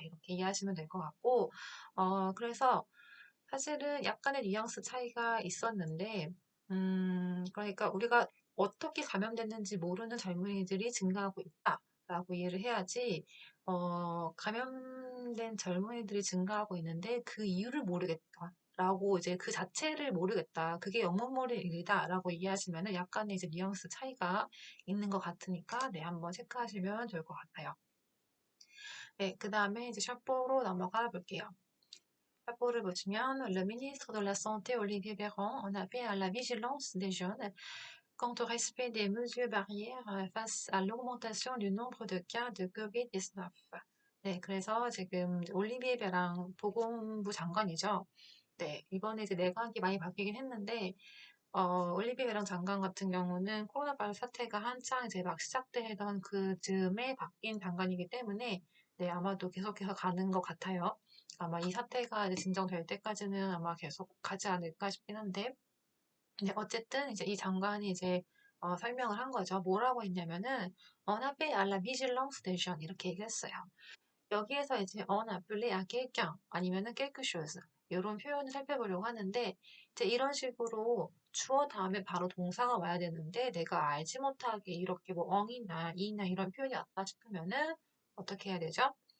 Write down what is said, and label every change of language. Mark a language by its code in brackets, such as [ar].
[ko] 이렇게 이해하시면 될 것 같고, 그래서 사실은 약간의 뉘앙스 차이가 있었는데, 그러니까 우리가 어떻게 감염됐는지 모르는 젊은이들이 증가하고 있다라고 이해를 해야지, 감염된 젊은이들이 증가하고 있는데 그 이유를 모르겠다. 라고 이제 그 자체를 모르겠다. 그게 영문몰이 일이다라고 이해하시면은 약간의 이제 뉘앙스 차이가 있는 것 같으니까 네, 한번 체크하시면 좋을 것 같아요. 네, 그 다음에 이제 샤포로 넘어가 볼게요. 샤포를 보시면 [fr] Le ministre de la Santé Olivier Véran en appelle à la vigilance des jeunes quant au respect des mesures barrières face à l'augmentation du nombre de cas de COVID-19. [ko] 네, 그래서 지금 올리비에 베랑 보건부 장관이죠. 네, 이번에 이제 내각이 많이 바뀌긴 했는데, 올리비에 베랑 장관 같은 경우는 코로나 바이러스 사태가 한창 이제 막 시작되던 그 즈음에 바뀐 장관이기 때문에, 네, 아마도 계속해서 가는 것 같아요. 아마 이 사태가 이제 진정될 때까지는 아마 계속 가지 않을까 싶긴 한데, 네, 어쨌든 이제 이 장관이 이제 설명을 한 거죠. 뭐라고 했냐면은, [fr] On appelle à la vigilance des jeunes [ko] 이렇게 얘기했어요. 여기에서 이제 [fr] on appelle à quelqu'un [ko] 아니면은 [fr] quelque chose [ko] 이런 표현을 살펴보려고 하는데 이제 이런 식으로 주어 다음에 바로 동사가 와야 되는데 내가 알지 못하게 이렇게 뭐 엉이나 이나 이런 표현이 왔다 싶으면은 어떻게 해야 되죠?